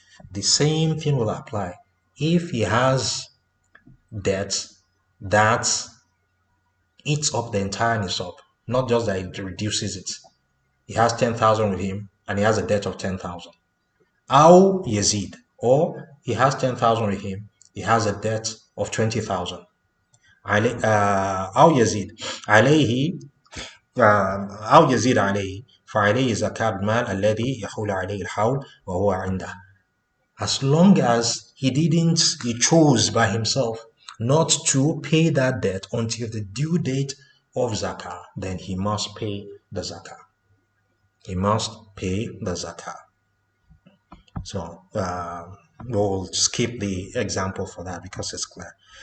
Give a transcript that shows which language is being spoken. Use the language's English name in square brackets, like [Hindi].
[English] The same thing will apply if he has debt that eats up the entire nisab, not just that it reduces it. He has 10,000 with him and he has a debt of 10,000. [Arabic] أو يزيد, [English] or he has 10,000 with him, he has a debt of 20,000. [Arabic] أو يزيد عليه أو يزيد عليه فعليه زكاة المال الذي يحول عليه الحول وهو عنده. [English] As long as he chose by himself not to pay that debt until the due date of Zakah, then he must pay the Zakah. He must pay the Zakah. So we'll skip the example for that because it's clear.